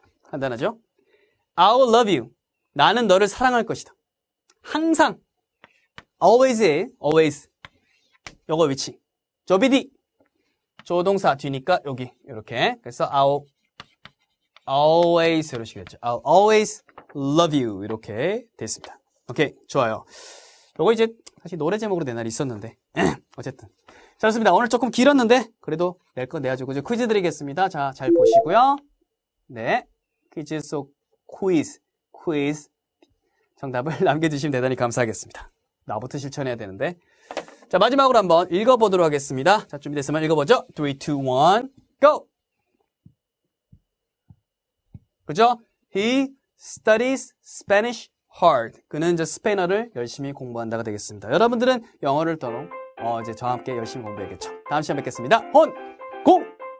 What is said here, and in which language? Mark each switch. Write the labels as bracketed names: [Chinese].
[Korean] 간단하죠? [English] I will love you. [Korean] 나는 너를 사랑할 것이다. 항상 always에 always 요거 위치. 조비 D 조동사 뒤니까 여기 이렇게. 그래서 [English] I'll always [Korean] 이렇게 됐죠. [English] I'll always love you [Korean] 이렇게 됐습니다. 오케이, 좋아요. 요거 이제 사실 노래 제목으로 낸 날이 있었는데 어쨌든 자, 좋습니다. 오늘 조금 길었는데 그래도 낼 거 내야죠. 이제 퀴즈 드리겠습니다. 자, 잘 보시고요. 네, 퀴즈 속 퀴즈 정답을 남겨주시면 대단히 감사하겠습니다. 나부터 실천해야 되는데. 자, 마지막으로 한번 읽어보도록 하겠습니다. 자, 준비됐으면 읽어보죠. [English] 3, 2, 1, go! [Korean] 그죠? [English] He studies Spanish hard. [Korean] 그는 이제 스페인어를 열심히 공부한다가 되겠습니다. 여러분들은 영어를 더러 이제 저와 함께 열심히 공부해야겠죠. 다음 시간에 뵙겠습니다. 공!